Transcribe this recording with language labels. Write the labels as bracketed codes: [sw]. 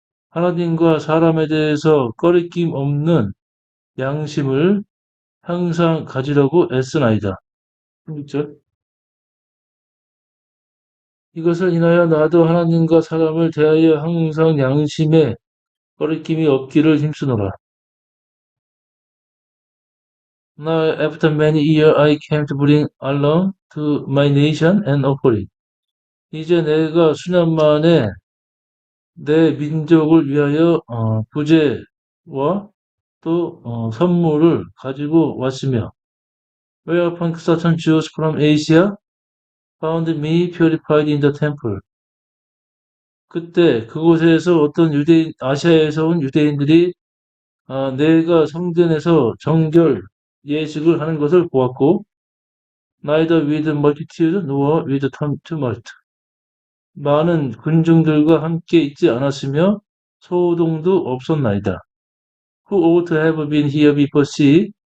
[ko] 하나님과 사람에 대해서 꺼리낌 없는 양심을 항상 가지려고 애쓰나이다. 16절. 이것을 인하여 나도 하나님과 사람을 대하여 항상 양심에 꺼리낌이 없기를 힘쓰노라. [en] Now after many years I came to bring along to my nation an offering. [ko] 이제 내가 수년 만에 내 민족을 위하여 부제와 또 선물을 가지고 왔으며, [en] whereupon certain Jews from Asia found me purified in the temple. [ko] 그때 그곳에서 어떤 아시아에서 온 유대인들이 내가 성전에서 정결 예식을 하는 것을 보았고, [en] neither with multitude nor with tumult. [ko] 많은 군중들과 함께 있지 않았으며 소동도 없었나이다. [en] Who ought to have been here before see?